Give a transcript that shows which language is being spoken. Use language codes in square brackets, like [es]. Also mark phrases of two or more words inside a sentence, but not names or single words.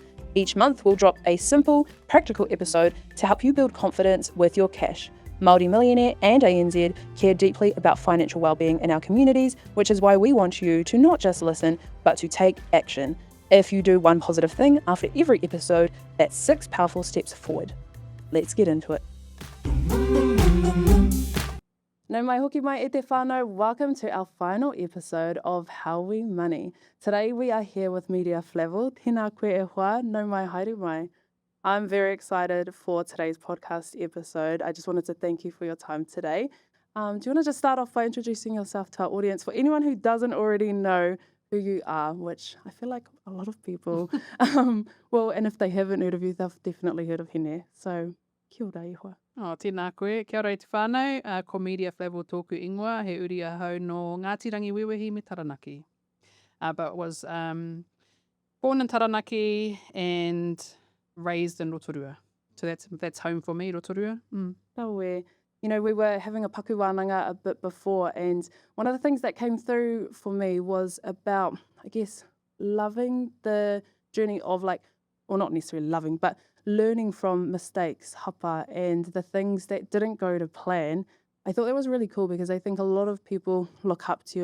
[en] Each month we'll drop a simple, practical episode to help you build confidence with your cash. Māori Millionaire and ANZ care deeply about financial wellbeing in our communities, which is why we want you to not just listen, but to take action. If you do one positive thing after every episode, that's 6 powerful steps forward. Let's get into it. [mi] Nau mai hoki mai e te whānau, [en] welcome to our final episode of How We Money. Today we are here with Miria Flavell. [mi] Tēnā koe e hoa, nau mai haere mai. [en] I'm very excited for today's podcast episode. I just wanted to thank you for your time today. Do you want to just start off by introducing yourself to our audience for anyone who doesn't already know who you are, which I feel like a lot of people well, and if they haven't heard of you, they've definitely heard of Hine. [mi] So, kia ora e hoa. Tēnā koe, kia ora i te whānau, ko Miria Flavell tōku ingoa, he uri ahau no Ngāti Rangi Wewehi me Taranaki. [en] But was born in Taranaki and raised in Rotorua. So that's home for me, Rotorua. Taue. You know, we were having a [mi] paku wānanga [en] a bit before, and one of the things that came through for me was about, I guess, loving the journey of or not necessarily loving, but learning from mistakes, hapa, and the things that didn't go to plan. I thought that was really cool because I think a lot of people look up to you.